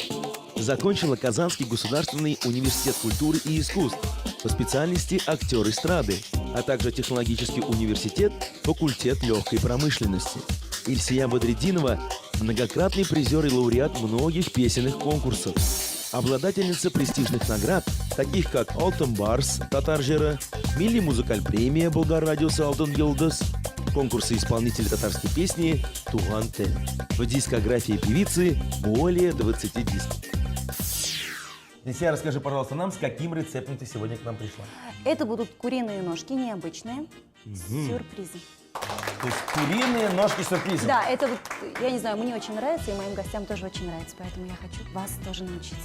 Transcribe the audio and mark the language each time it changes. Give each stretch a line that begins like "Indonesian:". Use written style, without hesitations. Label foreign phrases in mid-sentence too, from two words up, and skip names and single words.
Russian: Закончила Казанский государственный университет культуры и искусств по специальности актер эстрады, а также технологический университет, факультет легкой промышленности. Ильсия Бадретдинова – многократный призер и лауреат многих песенных конкурсов. Обладательница престижных наград, таких как Алтын Барс, Татар Жыры, Милли Музыкаль премия, Болгар радиосы Алтын Йылдыз, конкурсы исполнителей татарской песни Туган Тел. В дискографии певицы более 20 дисков. Ильсия, расскажи, пожалуйста, нам, с каким рецептом ты сегодня к нам пришла? Это будут куриные ножки, необычные, с сюрпризом. То есть куриные ножки с сюрпризом? Да, это вот, я не знаю, мне очень нравится, и моим гостям тоже очень нравится, поэтому я хочу вас тоже научиться.